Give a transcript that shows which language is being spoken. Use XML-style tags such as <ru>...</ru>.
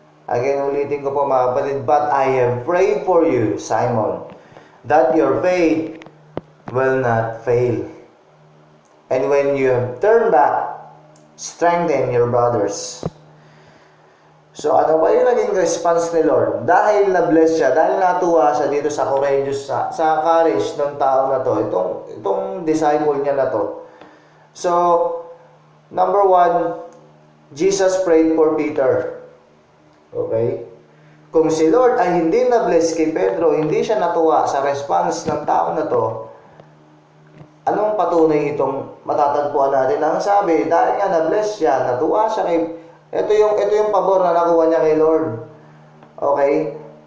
<en>Again,</en> <tl>ulitin ko po mga kapatid,</tl> <en>but I have prayed for you, Simon, that your faith will not fail. And when you have turned back, strengthen your brothers.</en> <tl>So ano ba yung naging response ni Lord? Dahil na-bless siya, dahil natuwa siya dito sa courageous, sa courage ng tao na to, itong disciple niya na to.</tl> <en>So, number 1, Jesus prayed for Peter. Okay?</en> <tl>Kung si Lord ay hindi na-bless kay Pedro, hindi siya natuwa sa response ng tao na to, anong patunay itong matatagpuan natin? Ang sabi, dahil nga na-bless siya, natuwa siya kay ito yung pabor na nakuha niya kay Lord. Okay?</tl>